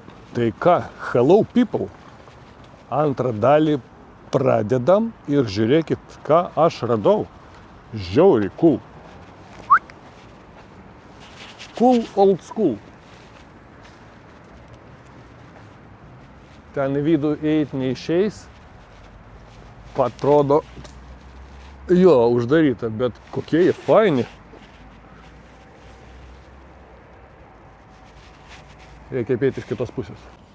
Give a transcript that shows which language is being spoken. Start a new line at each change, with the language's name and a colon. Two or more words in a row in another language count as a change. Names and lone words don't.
Lithuanian: Tai ką,
English: hello people.
Lithuanian: Antrą dalį pradedam ir žiūrėkit, ką aš radau.
English: Žiauriai cool. Cool old school.
Lithuanian: Ten į vidų eit neišeis. Atrodo, jo, uždaryta, bet kokie jie faini. Reikia apeiti iš kitos pusės.